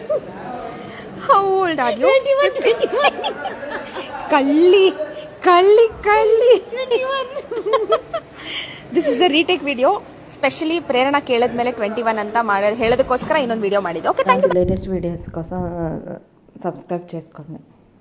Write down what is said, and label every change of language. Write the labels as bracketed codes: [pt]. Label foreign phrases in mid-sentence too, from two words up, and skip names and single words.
[en] How old are you? 21. Kalli. This is a retake video. [kn] ಸ್ಪೆಷಲಿ ಪ್ರೇರಣಾ ಕೇಳಿದ್ಮೇಲೆ 21 ಅಂತ ಹೇಳೋದಕ್ಕೋಸ್ಕರ ಇನ್ನೊಂದು ವಿಡಿಯೋ ಮಾಡಿದ್ದು. [en] Okay, thank you. latest videos [te] కోసం సబ్స్క్రైబ్ చేసుకోండి.